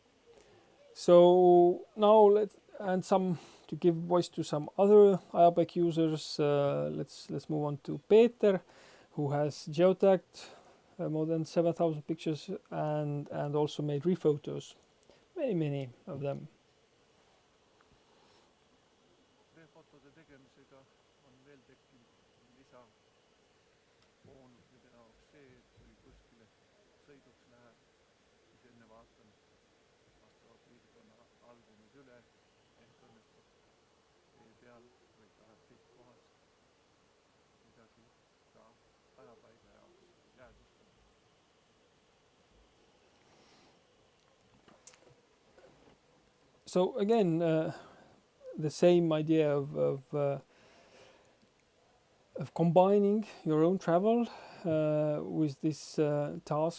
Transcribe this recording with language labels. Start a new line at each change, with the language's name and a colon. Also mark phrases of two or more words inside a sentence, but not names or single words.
English: So now to give voice to some other Ajapaik users, let's move on to Peter, who has geotagged more than 7,000 pictures and also made rephotos, many of them.
Estonian: Refotode tegemisega on veel tekkinud lisaboonus minu jaoks see, et kui kuskile sõiduks läheb, siis enne vaatan vastava piirkonna albumid üle, ehk õnnestub tee peal või sihtkohas midagi ka ajapaiga jaoks jäädvustada.
English: So again, the same idea of combining your own travel with this task